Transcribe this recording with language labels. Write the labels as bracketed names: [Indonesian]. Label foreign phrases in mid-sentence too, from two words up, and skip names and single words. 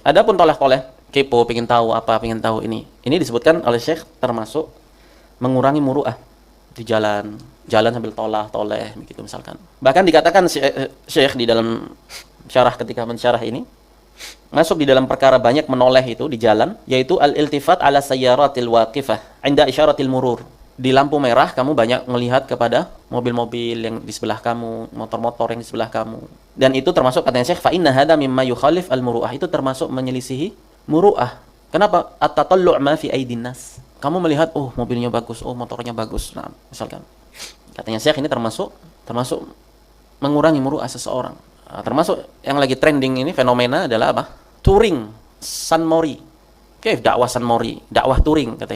[Indonesian] Adapun tolah-toleh, kepo, pengen tahu apa, pengen tahu ini. Ini disebutkan oleh Syekh termasuk mengurangi muru'ah di jalan sambil tolah-toleh begitu misalkan. Bahkan dikatakan Syekh di dalam syarah, ketika mensyarah ini, masuk di dalam perkara banyak menoleh itu di jalan, yaitu [Arabic] الالتفات على السيارات الواقفة عند إشارة المرور. [Indonesian] Di lampu merah kamu banyak melihat kepada mobil-mobil yang di sebelah kamu, motor-motor yang di sebelah kamu. Dan itu termasuk, katanya Syekh, [Arabic] فإن هذا مما يخالف المروءة, [Indonesian] itu termasuk menyelisihi muru'ah. Kenapa? [Arabic] التطلع ما في أيدي الناس. [Indonesian] Kamu melihat, oh mobilnya bagus, oh motornya bagus. Nah, misalkan. Katanya Syekh ini termasuk mengurangi muru'ah seseorang. Nah, termasuk yang lagi trending ini fenomena adalah apa? Touring, San Mori. Oke, dakwah San Mori, dakwah touring katanya.